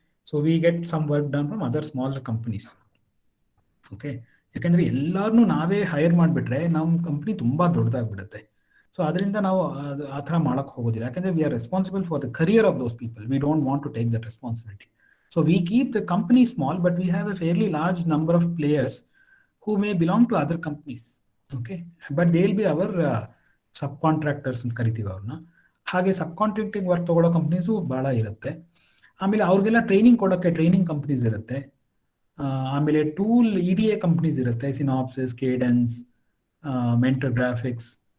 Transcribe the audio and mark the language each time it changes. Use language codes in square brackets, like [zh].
[en] So we get some work done from other small companies. Okay, [kn] ಯಾಕಂದರೆ ಎಲ್ಲರನ್ನೂ ನಾವೇ hire ಮಾಡಿಬಿಟ್ರೆ ನಮ್ಮ ಕಂಪ್ನಿ ತುಂಬ ದೊಡ್ಡದಾಗ್ಬಿಡುತ್ತೆ. ಸೊ ಅದರಿಂದ ನಾವು ಆ ಥರ ಮಾಡೋಕ್ಕೆ ಹೋಗೋದಿಲ್ಲ, ಯಾಕಂದರೆ [en] We are responsible for the career of those people. We don't want to take that responsibility. So we keep the company small, but we have a fairly large number of players who may belong to other companies. Okay, but they will be our [kn] sub contractors ಅಂತ ಕರಿತೀವಿ ಅವ್ರನ್ನ. ಹಾಗೆ ಸಬ್ contracting work ತಗೊಳ್ಳೋ companies ಭಾಳ ಇರುತ್ತೆ. ಆಮೇಲೆ ಅವ್ರಿಗೆಲ್ಲ training ಕೊಡೋಕ್ಕೆ ಟ್ರೈನಿಂಗ್ ಕಂಪ್ನೀಸ್ ಇರುತ್ತೆ. ಆಮೇಲೆ ಟೂಲ್ EDA ಕಂಪ್ನೀಸ್ ಇರುತ್ತೆ, ಸಿನಾಪ್ಸಿಸ್, ಕೇಡೆನ್ಸ್, ಮೆಂಟರ್ ಗ್ರಾಫಿಕ್ಸ್.